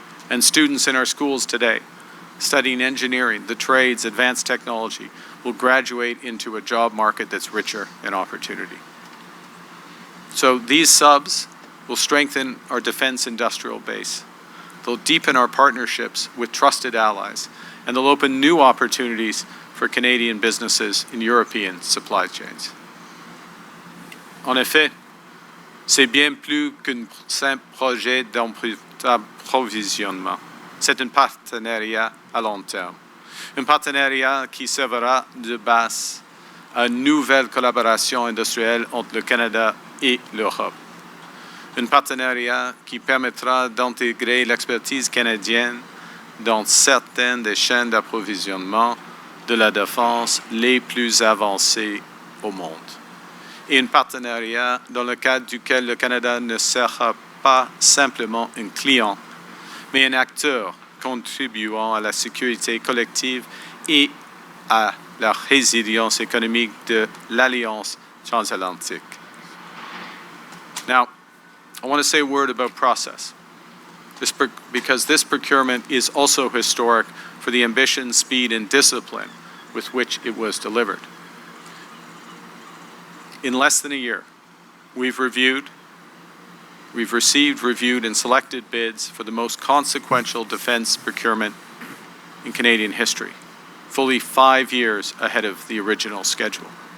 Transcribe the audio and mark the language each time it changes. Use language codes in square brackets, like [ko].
[en] And students in our schools today, studying engineering, the trades, advanced technology, will graduate into a job market that's richer in opportunity. So these subs will strengthen our defense industrial base. They'll deepen our partnerships with trusted allies, and they'll open new opportunities for Canadian businesses in European supply chains. [fr] En effet, c'est bien plus qu'un simple projet d'approvisionnement. C'est un partenariat à long terme. Un partenariat qui servira de base à une nouvelle collaboration industrielle entre le Canada et l'Europe. Un partenariat qui permettra d'intégrer l'expertise canadienne dans certaines des chaînes d'approvisionnement de la défense les plus avancées au monde. Et un partenariat dans le cadre duquel le Canada ne sera pas simplement un client, mais un acteur contribuant à la sécurité collective et à la résilience économique de l'Alliance transatlantique. [en] Now, I want to say a word about process, because this procurement is also historic for the ambition, speed, and discipline with which it was delivered. In less than a year, we've received, reviewed, and selected bids for the most consequential defense procurement in Canadian history, fully 5 years ahead of the original schedule.